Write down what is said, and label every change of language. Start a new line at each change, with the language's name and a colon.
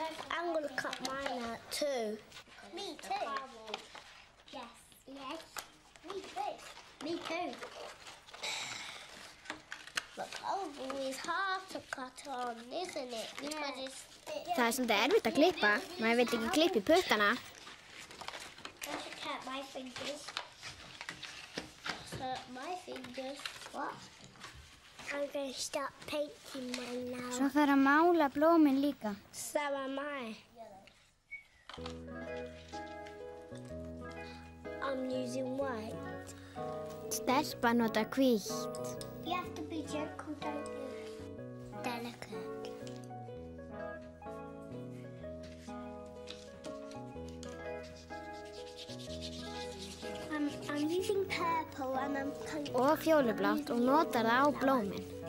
English: I'm going to cut mine out too. Me too? Yes. Yes. Me too. Me too. Look, oh, it's hard to cut on, isn't it? Because it's...
Icelandic: Það er svolítið erfitt að klippa. Maður vill ekki klippa í puttana.
English: I should cut my fingers. Hurt my fingers. What? I'm going to start painting mine now.
Icelandic: Svo þarf að mála blómin líka.
English: So am I. I'm using white.
Icelandic: Stelpa nota hvítt.
English: You have to be gentle, don't you? Delicate. I'm using purple and I'm coloring.
Icelandic: Og fjólublátt og notar það á blómin.